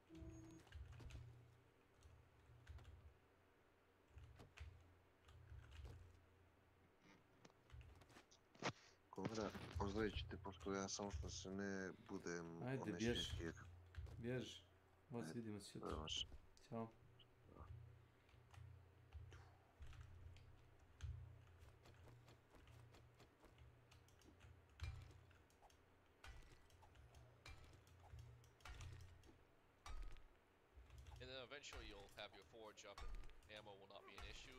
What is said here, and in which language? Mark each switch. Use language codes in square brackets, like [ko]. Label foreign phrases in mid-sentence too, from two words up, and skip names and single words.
[hr] Kogra, pozdravit ću te, pošto ja samo što se ne budem Ajde, bježi. Bježi. Ovo se vidimo sutra. Ćao. [en] And then eventually you'll have your forge up and ammo will not be an issue.